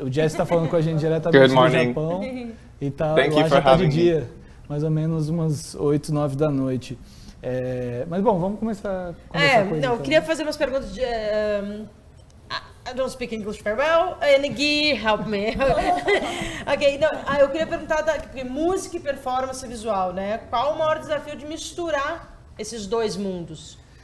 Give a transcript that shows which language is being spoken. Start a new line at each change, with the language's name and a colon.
Portuguese: O Jesse está falando com a gente diretamente do Japão. E tá, lá já está de dia, mais ou menos umas 8, 9 da noite. Mas bom, vamos começar a conversar com ele, eu queria fazer umas perguntas de...
English: I don't speak English very well, and Gui, help me.
Portuguese: Ok, eu queria perguntar, porque música e performance visual, né? Qual o maior desafio de misturar esses dois mundos?